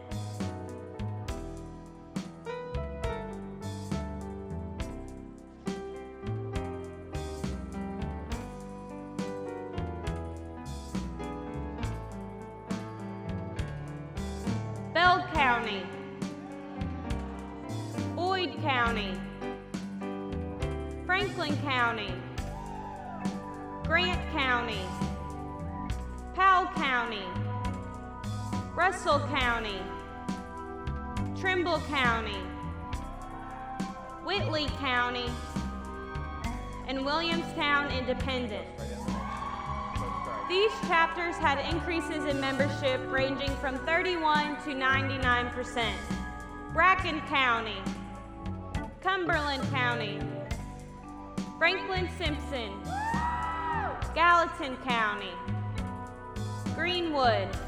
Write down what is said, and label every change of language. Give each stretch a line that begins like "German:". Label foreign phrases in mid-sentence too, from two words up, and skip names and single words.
English: Bell County, Boyd County, Franklin County, Grant County, Powell County, Russell County, Trimble County, Whitley County, and Williamstown Independent. These chapters had increases in membership ranging from 31 to 99%. Bracken County, Cumberland County, Franklin Simpson, Gallatin County, Greenwood,